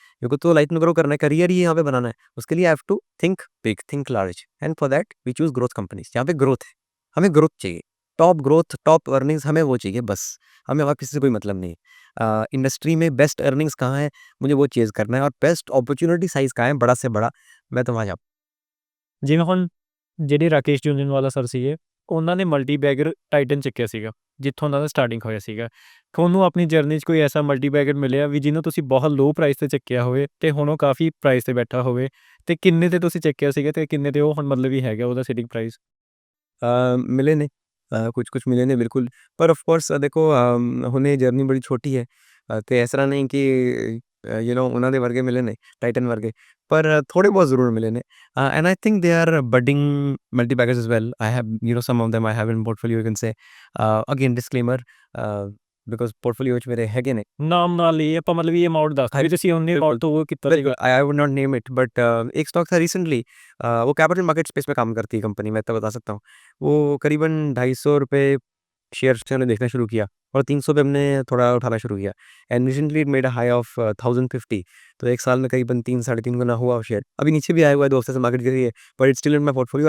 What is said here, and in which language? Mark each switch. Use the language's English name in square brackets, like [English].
[Hindi] मेरे को तो लाइफ में ग्रो करना है, करियर ही यहाँ पे बनाना है। उसके लिए [English] I have to think big, think large, and for that we choose growth companies, [Hindi] जहाँ पे ग्रोथ है। हमें ग्रोथ चाहिए, टॉप ग्रोथ, टॉप अर्निंग्स, हमें वो चाहिए बस। हमें और किसी से कोई मतलब नहीं है। इंडस्ट्री में बेस्ट अर्निंग्स कहाँ है, मुझे वो चेज़ करना है, और बेस्ट अपॉर्चुनिटी साइज़ कहाँ है, बड़ा से बड़ा, मैं तो वहाँ जाऊँ। [Punjabi] ਜਿਵੇਂ ਹੁਣ ਜਿਹੜੇ ਰਾਕੇਸ਼ ਜੂਨੇਵਾਲਾ ਸਰ ਸੀਗੇ, ਉਹਨਾਂ ਨੇ ਮਲਟੀ ਬੈਗਰ ਟਾਈਟਨ ਚੱਕਿਆ ਸੀਗਾ, ਜਿੱਥੋਂ ਉਹਨਾਂ ਦਾ ਸਟਾਰਟਿੰਗ ਹੋਇਆ ਸੀਗਾ। ਤੁਹਾਨੂੰ ਆਪਣੀ ਜਰਨੀ 'ਚ ਕੋਈ ਐਸਾ ਮਲਟੀ ਬੈਗਰ ਮਿਲਿਆ ਵੀ ਜਿਹਨੂੰ ਤੁਸੀਂ ਬਹੁਤ ਲੋਅ ਪ੍ਰਾਈਸ 'ਤੇ ਚੱਕਿਆ ਹੋਵੇ ਅਤੇ ਹੁਣ ਉਹ ਕਾਫੀ ਪ੍ਰਾਈਸ 'ਤੇ ਬੈਠਾ ਹੋਵੇ, ਅਤੇ ਕਿੰਨੇ 'ਤੇ ਤੁਸੀਂ ਚੱਕਿਆ ਸੀਗਾ ਅਤੇ ਕਿੰਨੇ 'ਤੇ ਉਹ ਹੁਣ ਮਤਲਬ ਵੀ ਹੈਗਾ ਉਹਦਾ ਸਿਟਿੰਗ ਪ੍ਰਾਈਸ? [Hindi] मिले ने, कुछ-कुछ मिले ने बिल्कुल, पर ऑफ कोर्स देखो, हुणे जर्नी बड़ी छोटी है, ते इस तरह नहीं कि [Punjabi] ਉਹਨਾਂ ਦੇ ਵਰਗੇ ਮਿਲੇ ਨੇ, [Hindi] ਟਾਈਟਨ ਵਰਗੇ, ਪਰ ਥੋੜੇ ਬਹੁਤ ਜ਼ਰੂਰ ਮਿਲੇ ਨੇ। [English] And I think they are budding multibaggers as well. I have some of them I have in portfolio, you can say। Again disclaimer, because [Punjabi] portfolio ਵਿੱਚ ਮੇਰੇ ਹੈਗੇ ਨੇ। ਨਾਮ ਨਾਲ ਲਈ ਆਪਾਂ ਮਤਲਬ ਵੀ ਅਮਾਊਂਟ ਦੱਸ ਦਿਓ ਵੀ ਤੁਸੀਂ ਉਹਨੇ ਅਮਾਊਂਟ ਤੋਂ ਉਹ ਕੀਤਾ ਸੀਗਾ। [Hindi] बिल्कुल, [English] I would not name it, [Hindi] but एक स्टॉक था रिसेंटली, वो कैपिटल मार्केट स्पेस में काम करती है कंपनी, मैं इतना बता सकता हूँ। वो करीबन 250 रुपये शेयर से हमने देखना शुरू किया। और 300 पे हमने थोड़ा उठाना शुरू किया [English] And recently it made a high of 1050। [Hindi] तो एक साल में करीबन 3 साढ़े 3 गुना हुआ शेयर। अभी नीचे भी आया हुआ है 2 हफ्ते से मार्केट गिरी है, [English] But it's still in my portfolio.